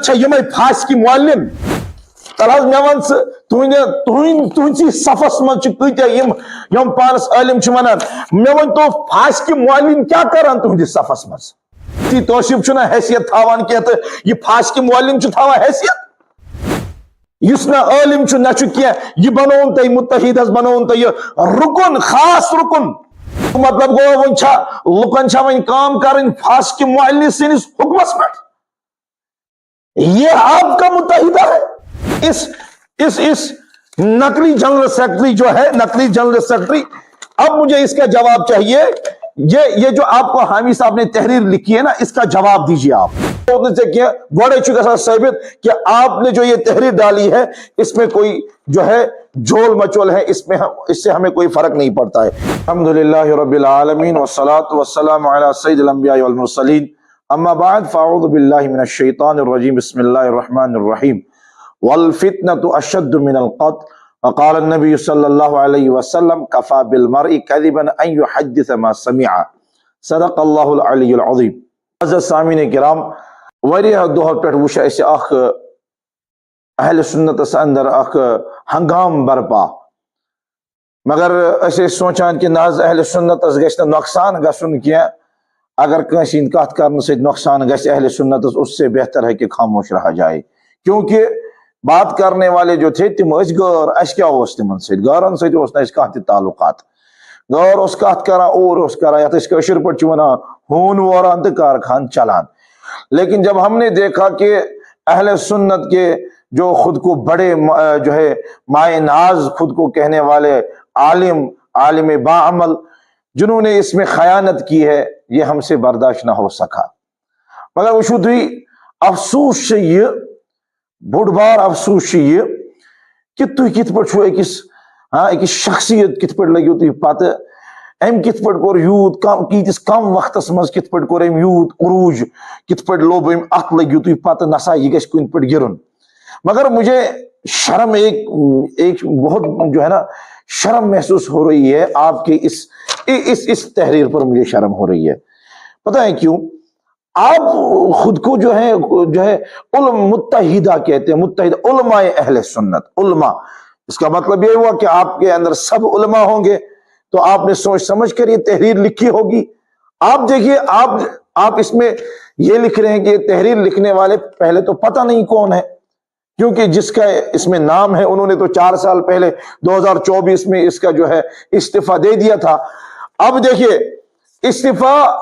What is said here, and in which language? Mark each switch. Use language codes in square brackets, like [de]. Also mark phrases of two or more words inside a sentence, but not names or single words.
[ks] چھِ یِمے فاسقی معلم تل حظ مےٚ وَن ژٕ تُہنٛدسٕے صفس منٛز چھِ کۭتیاہ یِم پانس عٲلم چھِ ونان مےٚ ؤنۍتو فاسقی معلم کیاہ کران تُہنٛدِس صفس منٛز تی توصیف چھُنہ حیثیت تھاوان کینٛہہ تہٕ یہِ فاسقی معلم چھُ تھاوان حیثیت یُس نہ عٲلم چھُ نہ چھُ کینٛہہ یہِ بنووُن تۄہہِ مُتحد حظ بنووُن تۄہہِ یہِ رُکُن خاص رُکُن مطلب گوٚو وۄنۍ چھا لُکن چھا وۄنۍ کٲم کرٕنۍ فاسقی معلم سٕنٛدِس حُکمس پٮ۪ٹھ [ur] یہ آپ کا متحدہ ہے اس نقلی جنرل سیکرٹری جو ہے نقلی جنرل سیکرٹری اب مجھے اس کا جواب چاہیے یہ جو آپ کو حامی صاحب نے تحریر لکھی ہے نا اس کا جواب دیجیے آپ گوڑے چکا ثابت کہ آپ نے جو یہ تحریر ڈالی ہے اس میں کوئی جو ہے جھول مچول ہے اس سے ہمیں کوئی فرق نہیں پڑتا ہے [ar] الحمدللہ رب العالمین والصلاة والسلام علی سید الانبیاء والمرسلین اما بعد فاعوذ باللہ من الشیطان الرجیم بسم اللہ الرحمن الرحیم والفتنة اشد من القتل وقال النبی صلی اللہ علیہ وسلم کفا بالمرء کذبا ان یحدث ما سمع صدق اللہ العلی العظیم [ks] عزیز سامعین کرام واریاہ دۄہو پٮ۪ٹھ وُچھ اسہِ اکھ اہل سنتس اندر اکھ ہنگام برپا مگر أسۍ ٲسۍ سونچان کہ نہ حظ اہل سنتس گژھِ نہٕ نۄقصان گژھُن کینٛہہ اگر کٲنٛسہِ ہٕنٛدۍ کتھ کرنہٕ سۭتۍ نۄقصان گژھِ اہل سنتس [ur] اس سے بہتر ہے کہ خاموش رہا جائے کیونکہ بات کرنے والے جو تھے [ks] تم ٲسۍ غٲر اسہِ کیاہ اوس تمن سۭتۍ غٲرن سۭتۍ اوس نہٕ اسہِ کانٛہہ تہِ تعلقات غٲر اوس کتھ کران اور اوس کران یتھ أسۍ کٲشِر پٲٹھۍ چھِ ونان ہوٗن ووران تہٕ کارخان چلان [ur] لیکن جب ہم نے دیکھا کہ اہل سنت کے جو خود کو بڑے جو ہے مائے ناز خود کو کہنے والے عالم باعمل جنہوں نے اس میں خیانت کی ہے یہ ہم سے برداشت نہ ہو [ks] سکا مگر وچھو تُہۍ افسوس چھُ یہ بوٚڑ بار افسوس چھُ یہ کہ تُہۍ کِتھ پٲٹھۍ چھُو أکِس شخصیت کِتھ پٲٹھۍ لٔگِو تُہۍ پتہٕ أمۍ کِتھ پٲٹھۍ کوٚر یوٗت ییٖتِس کم وقتس منٛز کِتھ پٲٹھۍ کوٚر أمۍ یوٗت عروٗج کِتھ پٲٹھۍ لوٚب أمۍ اتھ لٔگِو تُہۍ پتہٕ نسا یہ گژھِ کُنہِ پٲٹھۍ گرُن [ur] مگر مجھے شرم ایک بہت جو ہے [ks] نا شرم محسوس ہو رہی ہے آپ کے اس تحریر پر مجھے شرم ہو رہی ہے پتہ ہے کیوں آپ خود کو جو ہے [ur] متحدہ کہتے ہیں متحدہ علماء اہل سنت علماء اس کا مطلب یہ ہوا کہ آپ کے اندر سب علماء ہوں گے تو آپ نے سوچ سمجھ کر یہ تحریر لکھی ہوگی آپ دیکھیے آپ اس میں یہ لکھ رہے ہیں کہ یہ تحریر لکھنے والے پہلے تو پتہ نہیں کون ہے کیونکہ جس کا اس میں نام ہے انہوں نے تو 4 سال پہلے 2024 میں اس کا جو ہے استعفیٰ دے دیا تھا اب دیکھیے استعفیٰ